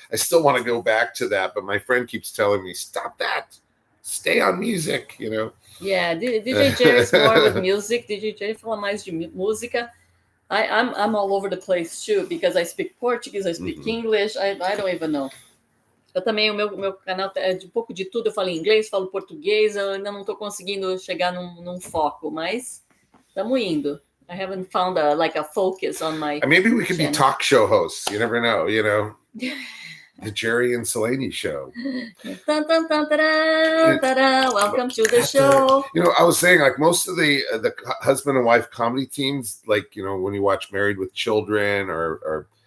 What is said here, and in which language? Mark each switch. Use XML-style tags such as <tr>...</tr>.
<en>I still want to go back to that, but my friend keeps telling me, stop that, stay on music. Yeah, DJ J is more with music. DJ J</en> <pt>fala mais de música.</pt> <en>I'm all over the place too, because I speak Portuguese, I speak English, I don't even know.</en> <pt>Eu também, o meu canal é de um pouco de tudo. Eu falo inglês, falo português, eu ainda não estou conseguindo chegar num foco, mas estamos indo.</pt> <en>I haven't found a focus on my. Maybe we could be talk show hosts. You never know, The Jerry and Selene show. Dun, dun, dun, da, da, da. Welcome to the show. I was saying, like, most of the husband and wife comedy teams, like, when you watch Married with Children or</en>